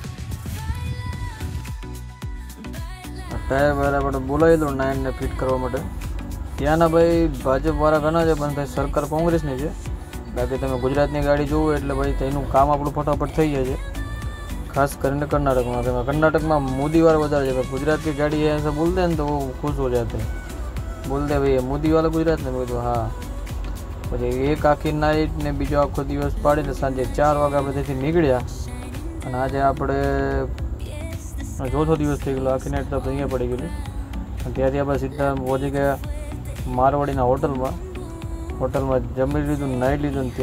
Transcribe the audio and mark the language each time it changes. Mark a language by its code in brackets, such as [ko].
[gu] Tyre વાળા આપણે બોલાવી દો નાયણને ફિટ કરવા માટે. ત્યાંના ભાઈ ભાજપવાળા ઘણા છે, પણ ભાઈ સરકાર કોંગ્રેસની છે. બાકી તમે ગુજરાતની ગાડી જોવો એટલે ભાઈ તેનું કામ આપણું ફટાફટ થઈ જાય છે. ખાસ કરીને કર્ણાટકમાં મોદીવાળા વધારે છે. [hi] ગુજરાત की गाड़ी ऐसा बोलते हैं तो वो खुश हो जाते हैं, बोलते हैं भाई मोदी वाला गुजरात ने. मैं तो हाँ. [gu] પછી એક આખી નાઇટ ને બીજો આખો દિવસ પાડીને સાંજે 4 વાગે આપણે ત્યાંથી નીકળ્યા. અને આજે આપણે ચોથો દિવસ થઈ ગયેલો. આખી નાઇટ તો આપણે અહીંયા પડી ગયેલી. ત્યાંથી આપણે સીધા પહોંચી ગયા મારવાડીના હોટલમાં જમી લીધું, નાહી લીધું.